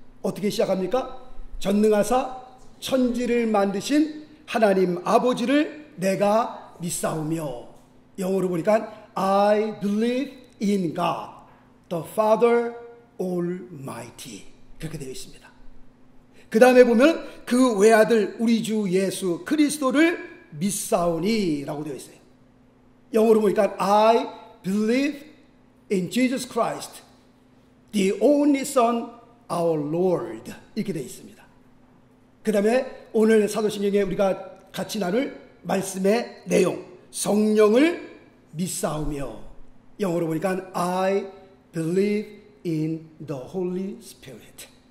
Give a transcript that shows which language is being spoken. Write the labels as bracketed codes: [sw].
[ko] 어떻게 시작합니까? 전능하사 천지를 만드신 하나님 아버지를 내가 믿사오며, 영어로 보니까 [en] I believe in God, the Father Almighty, [ko] 그렇게 되어 있습니다. 그 다음에 보면 그 외아들 우리 주 예수 그리스도를 믿사오니 라고 되어 있어요. 영어로 보니까 [en] I believe in Jesus Christ, the only Son, our Lord, [ko] 이렇게 되어 있습니다. 그 다음에 오늘 사도신경에 우리가 같이 나눌 말씀의 내용, 성령을 믿사오며, 영어로 보니까 [en] I believe in the Holy Spirit.